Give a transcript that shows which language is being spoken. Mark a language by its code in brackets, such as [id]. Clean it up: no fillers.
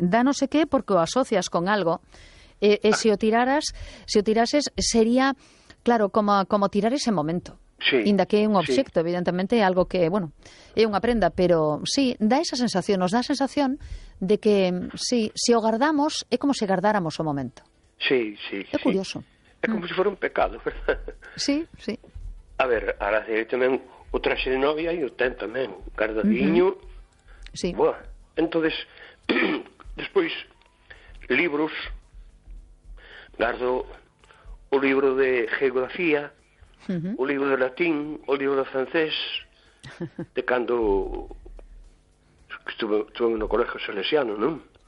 [gl] Da no sé qué porque o asocias con algo. Si o tirases, sería, claro, como tirar ese momento. Sí. Inda que é un obxecto, evidentemente, algo que, bueno, é unha prenda. Pero sí, da esa sensación, nos da a sensación de que, sí, si o guardamos, é como se guardáramos o momento. Sí, sí. É curioso. É como se fuera un pecado, ¿verdad? Sí, sí. A ver, ahora hai tamén o traxe de novia e o ten tamén, guardadiño. Uh-huh. Sí. [es] Bueno, entonces, después, libros, guardo un libro de geografía, un libro de latín, un libro de francés, de cuando estuve en un colegio salesiano, ¿no?